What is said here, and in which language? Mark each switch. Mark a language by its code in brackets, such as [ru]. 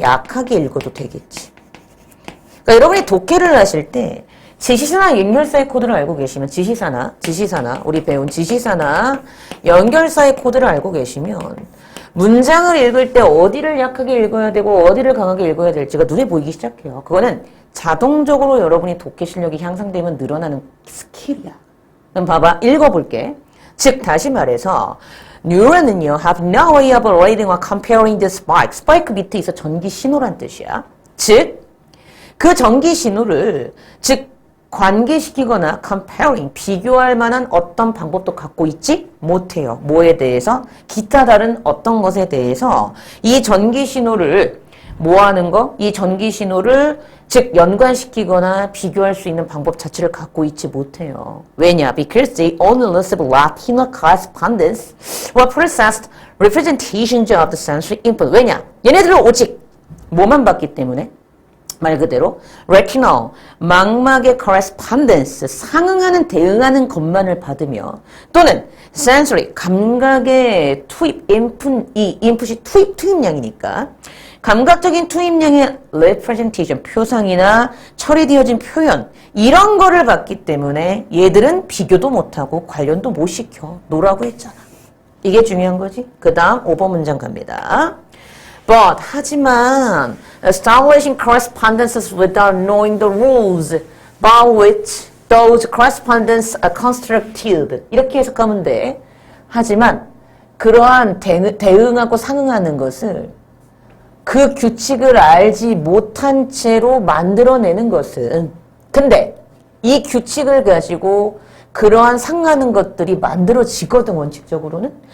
[ko] 약하게 읽어도 되겠지. 그러니까 여러분이 독해를 하실 때 지시사나 연결사의 코드를 알고 계시면 지시사나 우리 배운 지시사나 연결사의 코드를 알고 계시면 문장을 읽을 때 어디를 약하게 읽어야 되고 어디를 강하게 읽어야 될지가 눈에 보이기 시작해요. 그거는 자동적으로 여러분이 독해 실력이 향상되면 늘어나는 스킬이야. 그럼 봐봐. 읽어볼게. 즉 다시 말해서 뉴런은요 [en] have no way of relating or comparing the spike. [ko] 스파이크 밑에 있어 전기 신호란 뜻이야. 즉 그 전기 신호를 즉 관계시키거나 comparing, 비교할 만한 어떤 방법도 갖고 있지 못해요. 뭐에 대해서? 기타 다른 어떤 것에 대해서 이 전기 신호를 뭐 하는 거? 이 전기 신호를 즉 연관시키거나 비교할 수 있는 방법 자체를 갖고 있지 못해요. 왜냐? [en] Because they only receive Latino correspondence or processed representations of the sensory input. [ko] 왜냐? 얘네들은 오직 뭐만 봤기 때문에 말 그대로 retinal, 망막의 correspondence, 상응하는 대응하는 것만을 받으며 또는 sensory, 감각의 투입, 이 input이 투입량이니까 감각적인 투입량의 representation, 표상이나 처리되어진 표현 이런 거를 받기 때문에 얘들은 비교도 못하고 관련도 못 시켜 놓으라고 했잖아. 이게 중요한 거지. 그 다음 5번 문장 갑니다. [en] But, [ko] 하지만 [en] establishing correspondences without knowing the rules by which those correspondences are constructed. [ko] 이렇게 해석하면 돼. 하지만 그러한 대응하고 상응하는 것을 그 규칙을 알지 못한 채로 만들어내는 것은 근데 이 규칙을 가지고 그러한 상응하는 것들이 만들어지거든 원칙적으로는.